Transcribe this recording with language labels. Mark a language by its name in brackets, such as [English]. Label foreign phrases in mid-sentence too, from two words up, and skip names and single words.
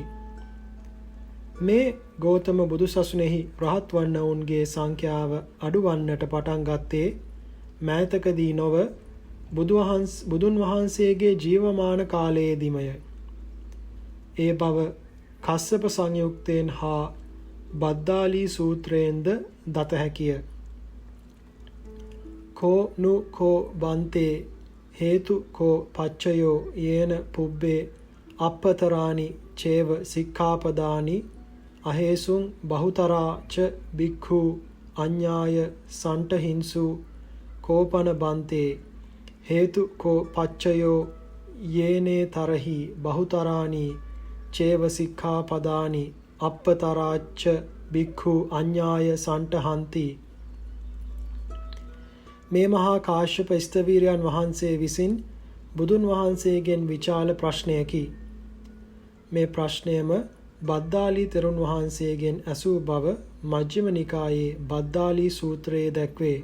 [Sinhala] මේ ගෞතම බුදුසසුනේහි රහත් වන්නවුන්ගේ සංඛ්‍යාව අඩු වන්නට පටන් ගත්තේ මෑතකදී නොව බුදුන් වහන්සේගේ ජීවමාන කාලයේදීමය. ඒ බව කස්සප සංයුක්තයෙන් හා බද්දාලී සූත්‍රයෙන්ද දත හැකිය. [Pali] කෝ නු කෝ බන්තේ හේතු කෝ පච්චයෝ යේන පුබ්බේ අප්පතරානි චේව සික්ඛාපදානි අහේසුං බහුතරා ච බික්ඛු අඤ්ඤාය සන්ටහින්සු කෝපන බන්තේ හේතු කෝ පච්චයෝ යේනේ තරහි බහුතරානි චේව සික්ඛාපදානි අප්පතරාච්ච බික්ඛු අඤ්ඤාය සන්ටහන්ති. [Sinhala] මේ මහා කාශ්‍යප ස්තවීරයන් වහන්සේ විසින් බුදුන් වහන්සේගෙන් විචාල ප්‍රශ්නයකි. මේ ප්‍රශ්නයම බද්දාලී තෙරුන් වහන්සේගෙන් ඇසූ බව මජ්ක්‍ධිම නිකායේ බද්දාලී සූත්‍රයේ දැක්වේ.